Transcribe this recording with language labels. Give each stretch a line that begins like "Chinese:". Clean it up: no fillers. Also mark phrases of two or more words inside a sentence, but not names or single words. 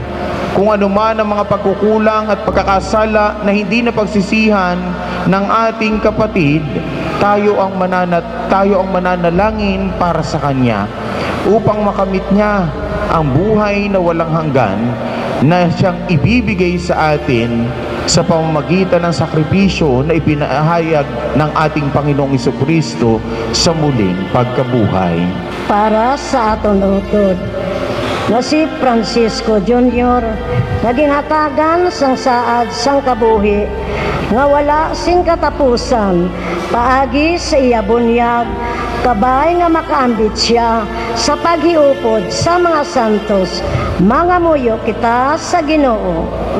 Filipino: Kung ano man ang mga pagkukulang at pagkakasala na hindi na pagsisihan ng ating kapatid, tayo ang mananalangin para sa Kanya, upang makamit niya ang buhay na walang hanggan na siyang ibibigay sa atin sa pamamagitan ng sakripisyo na ipinahayag ng ating Panginoong Jesucristo sa muling pagkabuhay.
Hiligaynon: Para sa aton utod na si Francisco Jr. na ginhatagan sang saad sang kabuhi nga wala sing katapusan, paagi sa iya bunyag, kabay nga makaambit siya sa paghiupod sa mga santos, mga muyo kita sa Ginoo.